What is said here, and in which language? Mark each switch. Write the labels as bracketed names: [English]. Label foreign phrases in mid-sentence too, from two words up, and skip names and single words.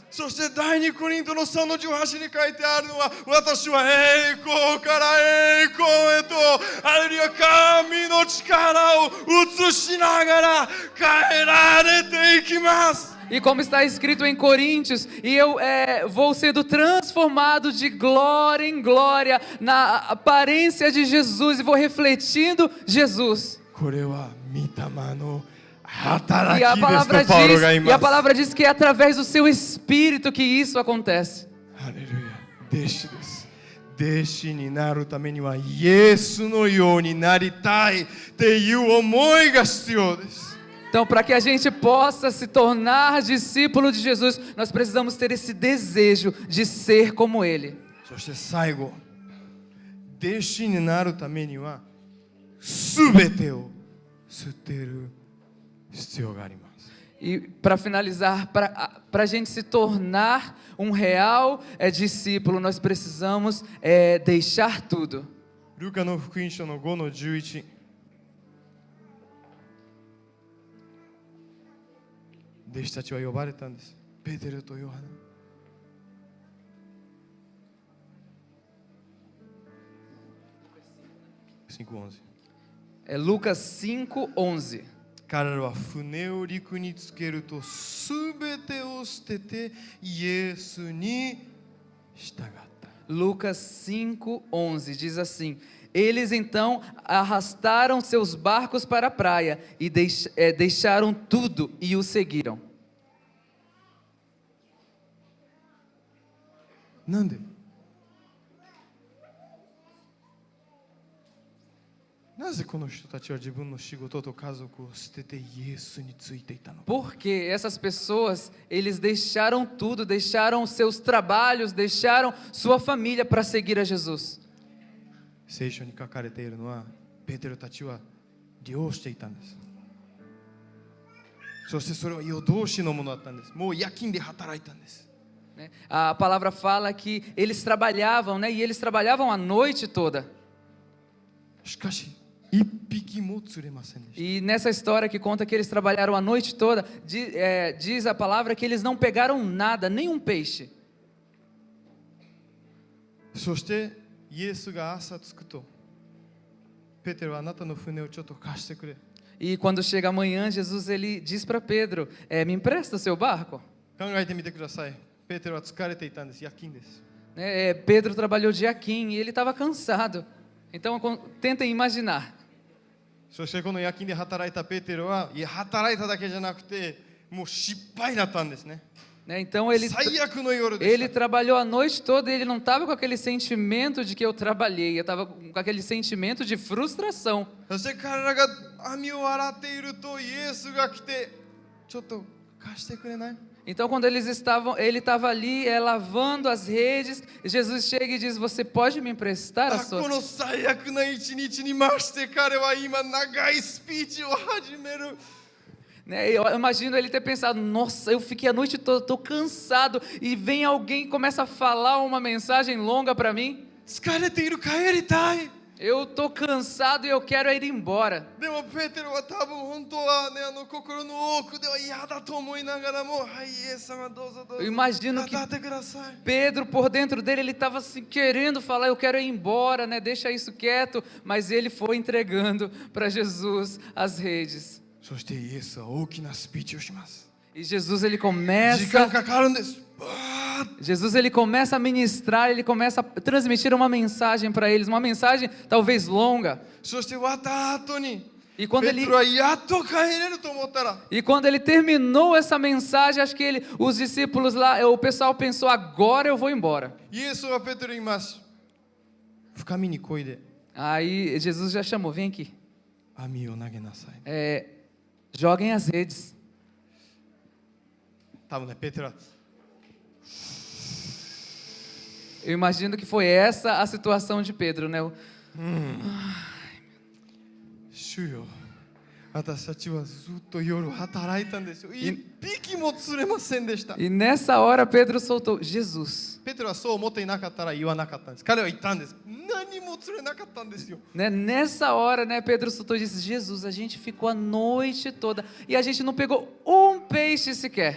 [Japanese] そして第2コリントの3の18に書いてあるのは、私は栄光から栄光へと、あるいは神の力を移しながら変えられていきます。 [Portuguese] E como está escrito em Coríntios, e eu vou sendo transformado de glória em glória na aparência de Jesus e vou refletindo Jesus. [Japanese] これは御霊の [Portuguese] E a palavra diz que é através do seu Espírito que isso acontece. Aleluia. [Japanese] 弟子です。弟子になるためにはイエスのようになりたいっていう思いが必要です。 [Portuguese] Então, para que a gente possa se tornar discípulo de Jesus, nós precisamos ter esse desejo de ser como Ele. [Japanese] そして最後、弟子になるためには全てを捨てる必要があります。 [Portuguese] E para finalizar, para a gente se tornar um real discípulo, nós precisamos deixar tudo. [Japanese] ルカの福音書の5の11。弟子たちは呼ばれたんです。ペテロとヨハネ。5:11。 [Portuguese] Lucas 5:11. [Japanese] 彼らは船を陸につけるとすべてを捨ててイエスに従った。 [Portuguese] Lucas 5:11 diz assim: Eles então arrastaram seus barcos para a praia e deixaram tudo e o seguiram. [Japanese] なんで？なぜこの人たちは自分の仕事と家族を捨ててイエスについていたのか？ [Portuguese] Porque essas pessoas, eles deixaram tudo, deixaram seus trabalhos, deixaram sua família para seguir a Jesus. [Japanese] 聖書に書かれているのは、ペテロたちは利用していたんです。そしてそれは夜通しのものだったんです。もう夜勤で働いたんです。 [Portuguese] A palavra fala que eles trabalhavam, né? E eles trabalhavam a noite toda. [Japanese] しかし一匹も釣れませんでした。 [Portuguese] E nessa história que conta que eles trabalharam a noite toda, diz a palavra que eles não pegaram nada, nenhum peixe. [Japanese] そしてイエスが朝着くと、ペテロはあなたの船をちょっと貸してくれ。 [Portuguese] E quando chega amanhã, Jesus ele diz para Pedro: me empresta o seu barco? [Japanese] 考えてみてください。ペテロは疲れていたんです。夜勤です。 [Portuguese] Pedro trabalhou de Aquim e ele estava cansado. Então tentem imaginar. [Japanese] そしてこの夜勤で働いたペテロは、いや働いただけじゃなくて、もう失敗だったんですね。 [Portuguese] Então ele trabalhou a noite toda e ele não estava com aquele sentimento de que eu trabalhei, eu estava com aquele sentimento de frustração. [Japanese] そして彼らが網を洗っているとイエスが来て、ちょっと貸してくれない？ [Portuguese] Então quando ele estava ali lavando as redes, Jesus chega e diz: você pode me emprestar a sua? [Japanese] この最悪な一日にまして彼は今長いスピーチを始める。 [Portuguese] Eu imagino ele ter pensado: nossa, eu fiquei a noite toda, estou cansado, e vem alguém e começa a falar uma mensagem longa para mim. [Japanese] 疲れている、帰りたい。 [Portuguese] Eu estou cansado e eu quero ir embora. [Japanese] でもペテロは多分本当はね、心の奥では嫌だと思いながらも、はい、イエス様どうぞどうぞ。 [Portuguese] Eu imagino que Pedro, por dentro dele, ele estava assim, querendo falar: eu quero ir embora, né? Deixa isso quieto. Mas ele foi entregando para Jesus as redes. [Japanese] そしてイエスは大きなスピーチをします。 [Portuguese] E Jesus ele começa a ministrar, ele começa a transmitir uma mensagem para eles, uma mensagem talvez longa. [Japanese] そして終わった後に [Portuguese] E quando [Japanese] ペテロはやっと帰れると思ったら、 [Portuguese] ele terminou essa mensagem, acho que os discípulos lá, o pessoal pensou: agora eu vou embora. [Japanese] イエスはペテロに言います。深みに漕いで。 [Portuguese] Aí Jesus já chamou: vem aqui. [Japanese] 網を投げなさい。 [Portuguese] Joguem as redes. [Japanese] 多分ね、ペテロは [Portuguese] Eu imagino que foi essa a situação de Pedro, né? [Japanese] 主よ、 私たちはずっと夜働いたんですよ。一匹も釣れませんでした。 [Portuguese] E nessa hora Pedro soltou: Jesus. [Japanese] ペテロはそう思っていなかったら言わなかったんです。彼は言ったんです。何も釣れなかったんですよ。 [Portuguese] Né? Nessa hora, né, Pedro soltou e disse: Jesus, a gente ficou a noite toda e a gente não pegou um peixe sequer.